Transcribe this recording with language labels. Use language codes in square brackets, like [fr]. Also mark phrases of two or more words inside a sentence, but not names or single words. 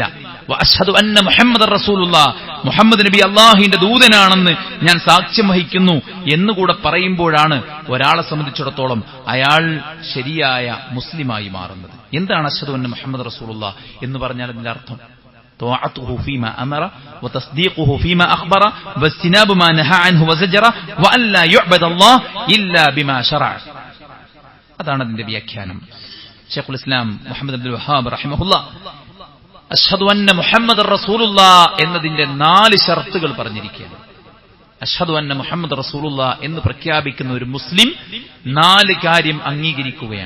[ar] وأشهد أن محمدا رسول الله, [ml] മുഹമ്മദ് നബി അള്ളാഹുവിന്റെ ദൂതനാണെന്ന് ഞാൻ സാക്ഷ്യം വഹിക്കുന്നു എന്നുകൂടെ പറയുമ്പോഴാണ് ഒരാളെ സംബന്ധിച്ചിടത്തോളം അയാൾ ശരിയായ മുസ്ലിമായി മാറുന്നത്. എന്താണ് [ar] أشهد أن محمد رسول الله [ml] എന്ന് പറഞ്ഞാൽ അതിന്റെ അർത്ഥം? [ar] طاعته فيما أمر وتصديقه فيما أخبر واجتناب ما نهى عنه وزجر وأن لا يعبد الله إلا بما شرع. [ml] അതാണ് അതിന്റെ വ്യാഖ്യാനം. ശൈഖുൽ ഇസ്ലാം മുഹമ്മദ് അബ്ദുൽ വഹാബ് റഹിമഹുല്ലാഹ് [ar] أشهد أن محمدا رسول الله [ml] എന്നതിന്റെ 4 ഷർത്തുകൾ പറഞ്ഞിരിക്കുകയാണ്. [ar] أشهد أن محمد رسول الله [ml] എന്ന് പ്രഖ്യാപിക്കുന്ന ഒരു മുസ്ലിം 4 കാര്യം അംഗീകരിക്കുകയാണ്.